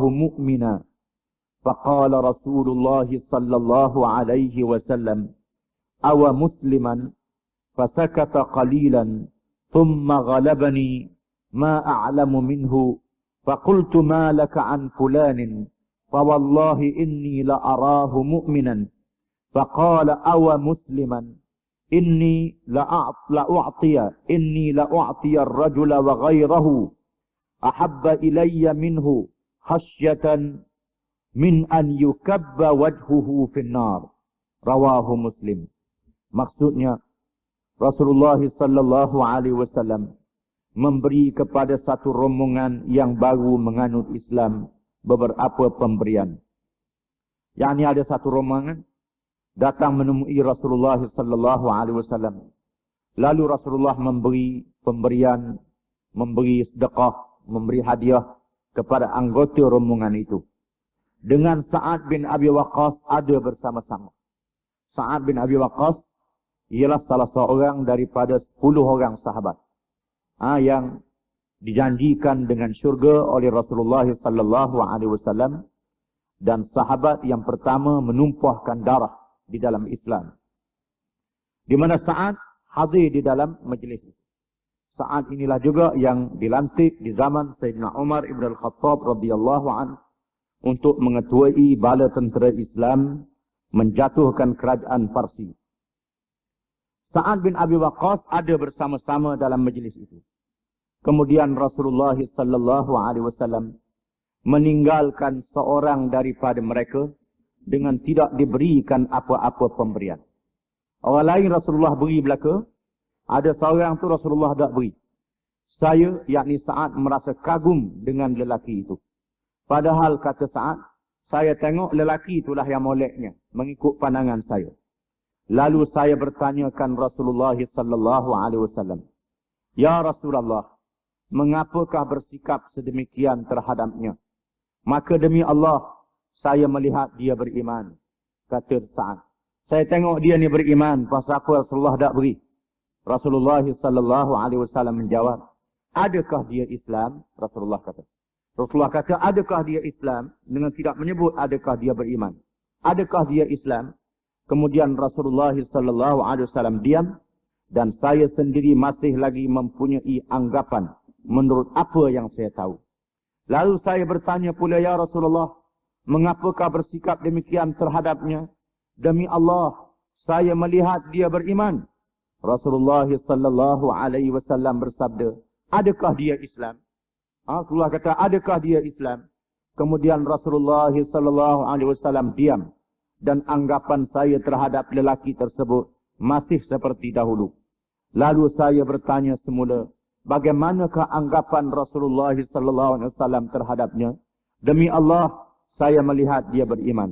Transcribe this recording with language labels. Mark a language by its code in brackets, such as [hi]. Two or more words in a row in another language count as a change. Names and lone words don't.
[ar] مؤمنا فقال رسول الله صلى الله عليه وسلم أو مسلما فسكت قليلا ثم غلبني ما أعلم منه فقلت ما لك عن فلان فوالله إني لأراه مؤمنا فقال أو مسلما إني لأعطي الرجل وغيره أحب إلي منه خشية من أن يكب وجهه في النار رواه مسلم. [ms] Maksudnya, Rasulullah [ar] صلى الله عليه وسلم [ms] memberi kepada satu rombongan yang baru menganut Islam beberapa pemberian. Yakni ada satu rombongan datang menemui Rasulullah [ar] صلى الله عليه وسلم. [ms] Lalu Rasulullah memberi pemberian, memberi sedekah, memberi hadiah kepada anggota rombongan itu. Dengan Sa'ad bin Abi Waqqas ada bersama-sama. Sa'ad bin Abi Waqqas ialah salah seorang daripada 10 orang sahabat yang dijanjikan dengan syurga oleh Rasulullah [ar] صلى الله عليه وسلم, [ms] dan sahabat yang pertama menumpahkan darah di dalam Islam. Di mana Sa'ad hadir di dalam majlis itu. Sa'ad inilah juga yang dilantik di zaman Sayyidina Umar ibn al-Khattab [ar] رضي الله عنه [ms] untuk mengetuai bala tentera Islam menjatuhkan kerajaan Parsi. Sa'ad bin Abi Waqqas ada bersama-sama dalam majlis itu. Kemudian Rasulullah [ar] صلى الله عليه وسلم [ms] meninggalkan seorang daripada mereka dengan tidak diberikan apa-apa pemberian. Orang lain Rasulullah beri belaka, ada seorang tu Rasulullah tak beri. Saya, yakni Sa'ad, merasa kagum dengan lelaki itu. Padahal kata Sa'ad, saya tengok lelaki itulah yang moleknya, mengikut pandangan saya. Lalu saya bertanyakan Rasulullah [ar] صلى الله عليه وسلم, "يا رسول الله, [ms] mengapakah bersikap sedemikian terhadapnya?" Maka demi Allah, saya melihat dia beriman. Kata Sa'ad, saya tengok dia ni beriman, pasal apa Rasulullah tak beri? Rasulullah [ar] صلى الله عليه وسلم [ms] menjawab, "Adakah dia Islam?" Rasulullah kata, "Adakah dia Islam?" Dengan tidak menyebut adakah dia beriman. Adakah dia Islam? Kemudian Rasulullah [ar] صلى الله عليه وسلم [ms] diam, dan saya sendiri masih lagi mempunyai anggapan menurut apa yang saya tahu. Lalu saya bertanya pula, [ar] "يا رسول الله, [ms] mengapakah bersikap demikian terhadapnya?" "Demi Allah, saya melihat dia beriman." Rasulullah [ar] صلى الله عليه وسلم [ms] bersabda, "Adakah dia Islam?" Rasulullah kata, "Adakah dia Islam?" Kemudian Rasulullah [ar] صلى الله عليه وسلم [ms] diam, dan anggapan saya terhadap lelaki tersebut masih seperti dahulu. Lalu saya bertanya semula, bagaimanakah anggapan Rasulullah [ar] صلى الله عليه وسلم [ms] terhadapnya? "Demi Allah, saya melihat dia beriman."